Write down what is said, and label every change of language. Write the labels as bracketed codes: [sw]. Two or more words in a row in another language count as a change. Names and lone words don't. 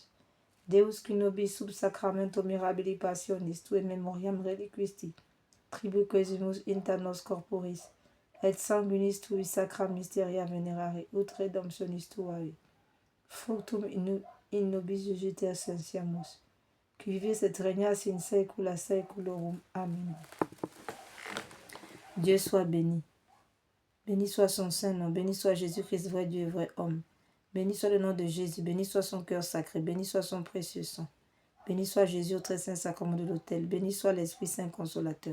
[la] Deus qui nobis sub sacramento mirabili passionis, tu in memoriam reliquisti, tribuquesimus inter nos corporis, et sanguinis tui sacra mysteria venerare, ut redemptionis tuae, fructum in nobis jugite ascensiamus, qui vivis et regnas in saecula saeculorum. [fr] Amen. Dieu soit béni. Béni soit son Saint-Nom, béni soit Jésus-Christ, vrai Dieu et vrai homme. Béni soit le nom de Jésus, béni soit son cœur sacré, béni soit son précieux sang. Béni soit Jésus au très saint sacrement de l'autel, béni soit l'Esprit Saint consolateur.